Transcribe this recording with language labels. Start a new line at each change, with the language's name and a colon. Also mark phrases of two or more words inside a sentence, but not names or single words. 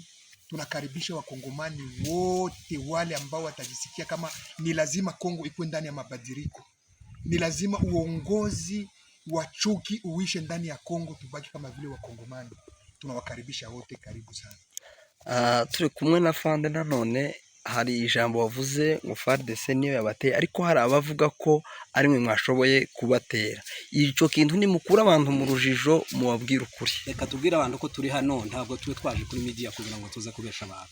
Swahili: Tunakaribisha wakongomani wote wale ambao watajisikia kama ni lazima Kongo ikuwe ndani ya mabadiliko, ni lazima uongozi wa chuki uishe ndani ya Kongo, tubaki kama vile wakongomani. Tunawakaribisha wote, karibu sana.
Kinyarwanda: Turi kumwe na Fande. Nanone hari ijambo wavuze ngo FARDC niyo yabateye, ariko hari abavuga ko ari mwe mwashoboye kubatera. Ico kintu ni mukura abantu mu rujijo, mubabwira ukuri. Reka tubwire abantu ko turi hano, ntabwo twe twaje kuri media kugira ngo tuze kubesha abantu.